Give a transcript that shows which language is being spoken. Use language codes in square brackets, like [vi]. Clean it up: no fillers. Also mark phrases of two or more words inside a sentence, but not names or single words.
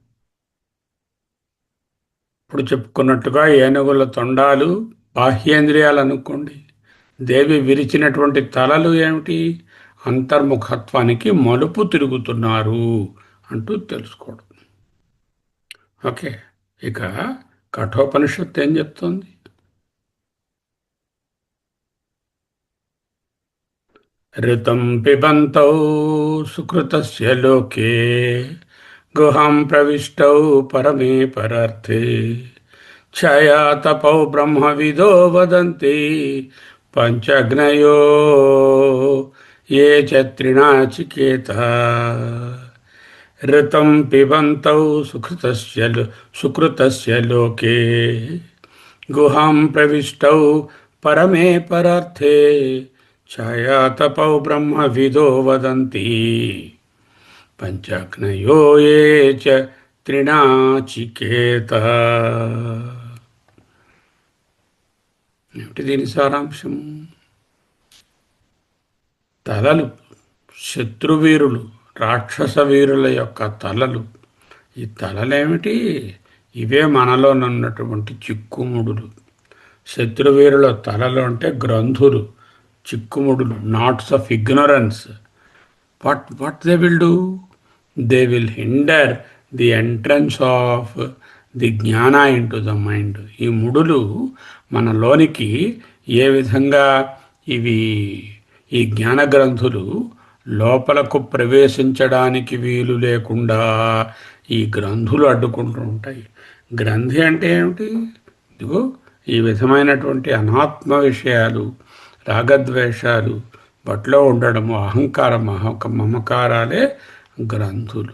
[te] ఇప్పుడు చెప్పుకున్నట్టుగా ఏనుగుల తొండాలు బాహ్యేంద్రియాలు అనుకోండి. దేవి విరిచినటువంటి తలలు ఏమిటి? అంతర్ముఖత్వానికి మలుపు తిరుగుతున్నారు అంటూ తెలుసుకోవడం. ఓకే, ఇక కఠోపనిషత్తు ఏం చెప్తోంది? [sa] ऋतं पिबन्तौ सुकृतस्य लोके गुहां प्रविष्टौ परमे परर्थे छाया तपौ ब्रह्मविदो वदन्ति पञ्चग्नयो ये च त्रिणाचिकेता. ऋतं पिबन्तौ सुकृतस्य लोके गुहां प्रविष्टौ परमे परर्थे ఛాయాతపౌ బ్రహ్మవిదో వదంతి పంచగ్నయో యే చ త్రిణాచికేత. [te] ఏమిటి దీని సారాంశం? తలలు, శత్రువీరులు, రాక్షస వీరుల యొక్క తలలు. ఈ తలలేమిటి? ఇవే మనలోనున్నటువంటి చిక్కుముడులు. శత్రువీరుల తలలు అంటే గ్రంథులు, చిక్కుముడులు, [en] knots of ignorance. what they will do? They will hinder the entrance of the జ్ఞాన into the mind. [te] ఈ ముడులు మనలోనికి ఏ విధంగా ఇవి, ఈ జ్ఞాన గ్రంథులు లోపలకు ప్రవేశించడానికి వీలు లేకుండా ఈ గ్రంథులు అడ్డుకుంటూ ఉంటాయి. గ్రంథి అంటే ఏమిటి? ఇదిగో ఈ విధమైనటువంటి అనాత్మ విషయాలు, రాగద్వేషాలు బట్లో ఉండడము, అహంకారం, మమకారాలే గ్రంథులు.